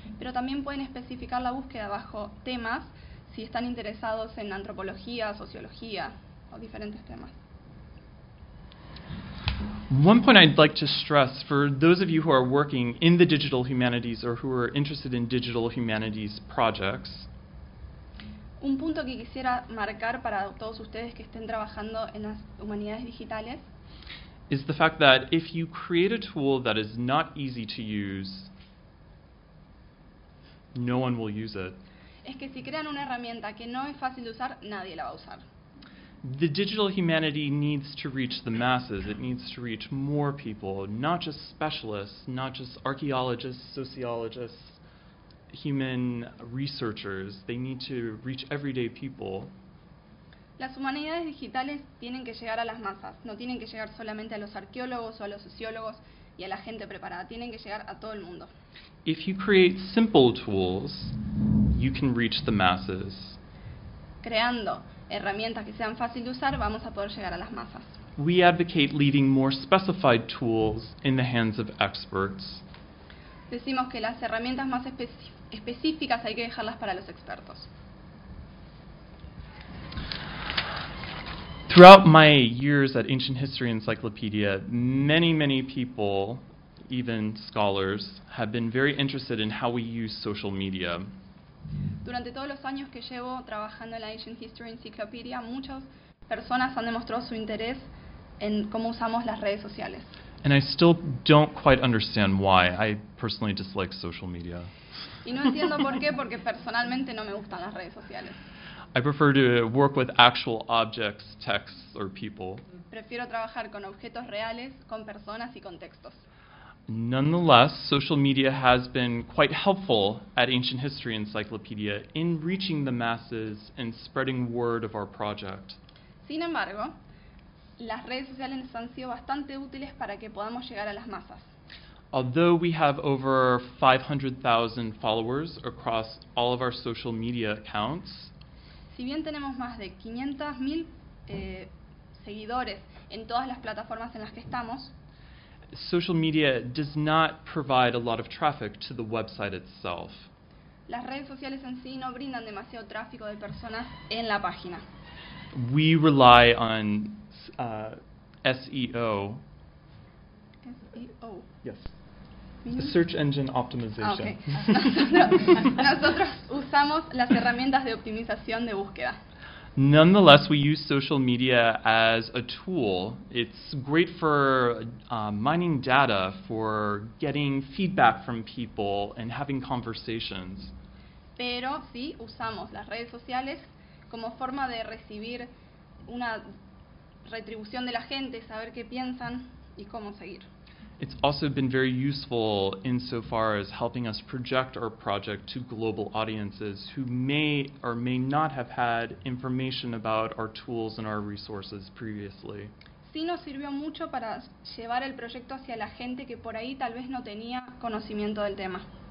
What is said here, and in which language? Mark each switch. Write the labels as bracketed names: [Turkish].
[Spanish] Pero también pueden especificar la búsqueda bajo temas si están interesados en antropología, sociología o diferentes temas. [English] One point I'd like to stress for those of you who are working in the digital humanities or who are interested in digital humanities projects. [Spanish] Un punto que quisiera marcar para todos ustedes que estén trabajando en las humanidades digitales [English] is the fact that if you create a tool that is not easy to use, no one will use it. [Spanish] Es que si crean una herramienta que no es fácil de usar, nadie la va a usar. [English] The digital humanity needs to reach the masses. It needs to reach more people, not just specialists, not just archaeologists, sociologists, human researchers. They need to reach everyday people. [Spanish] Las humanidades digitales tienen que llegar a las masas. No tienen que llegar solamente a los arqueólogos o a los sociólogos y a la gente preparada. Tienen que llegar a todo el mundo. [English] If you create simple tools, you can reach the masses. [Spanish] Creando herramientas que sean fácil de usar, vamos a poder llegar a las masas. [English] We advocate leaving more specified tools in the hands of experts. [Spanish] Decimos que las herramientas más específicas hay que dejarlas para los expertos. [English] Throughout my years at Ancient History Encyclopedia, many, many people, even scholars, have been very interested in how we use social media. [Spanish] Durante todos los años que llevo trabajando en la Ancient History Encyclopedia, muchas personas han demostrado su interés en cómo usamos las redes sociales. [English] And I still don't quite understand why. I personally dislike social media. [Spanish] Y no entiendo por qué, porque personalmente no me gustan las redes sociales. [English] I prefer to work with actual objects, texts, or people. [Spanish] Prefiero trabajar con objetos reales, con personas y con textos. [English] Nonetheless, social media has been quite helpful at Ancient History Encyclopedia in reaching the masses and spreading word of our project. [Spanish] Sin embargo, las redes sociales han sido bastante útiles para que podamos llegar a las masas. [English] Although we have over 500,000 followers across all of our social media accounts, [Spanish] si bien tenemos más de 500,000 seguidores en todas las plataformas en las que estamos, [English] social media does not provide a lot of traffic to the website itself. [Spanish] Las redes sociales en sí no brindan demasiado tráfico de personas en la página. [English] We rely on SEO. SEO. Yes. Mm-hmm. Search engine optimization. Okay. [Spanish] Nosotros usamos las herramientas de optimización de búsqueda. [English] Nonetheless, we use social media as a tool. It's great for mining data, for getting feedback from people and having conversations. [Spanish] Pero sí usamos las redes sociales como forma de recibir una retribución de la gente, saber qué piensan y cómo seguir. [English] It's also been very useful insofar as helping us project our project to global audiences who may or may not have had information about our tools and our resources previously. [Spanish] Sí, nos sirvió mucho para llevar el proyecto hacia la gente que por ahí tal vez no tenía conocimiento del tema.